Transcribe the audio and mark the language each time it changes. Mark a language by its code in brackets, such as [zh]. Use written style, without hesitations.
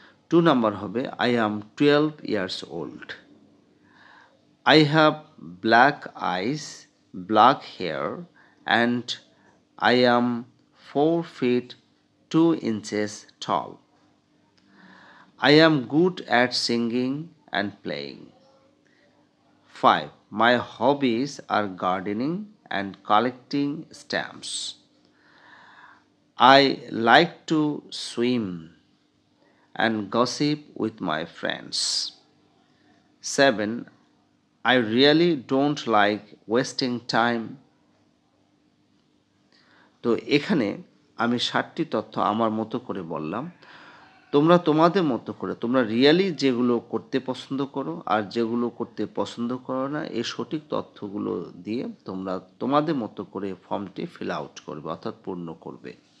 [bn] 2 number হবে [en] I am 12 years old. I have black eyes, black hair and I am 4 feet 2 inches tall. I am good at singing and playing. 5. My hobbies are gardening and collecting stamps. I like to swim and gossip with my friends. 7. I really don't like wasting time. [bn] তো এখানে আমি 7টি তথ্য আমার মতো করে বললাম। তোমরা তোমাদের মতো করে তোমরা রিয়েলি যেগুলো করতে পছন্দ করো আর যেগুলো করতে পছন্দ করো না এই সঠিক তথ্যগুলো দিয়ে তোমরা তোমাদের মতো করে ফর্মটি ফিল আউট করবে অর্থাৎ পূর্ণ করবে।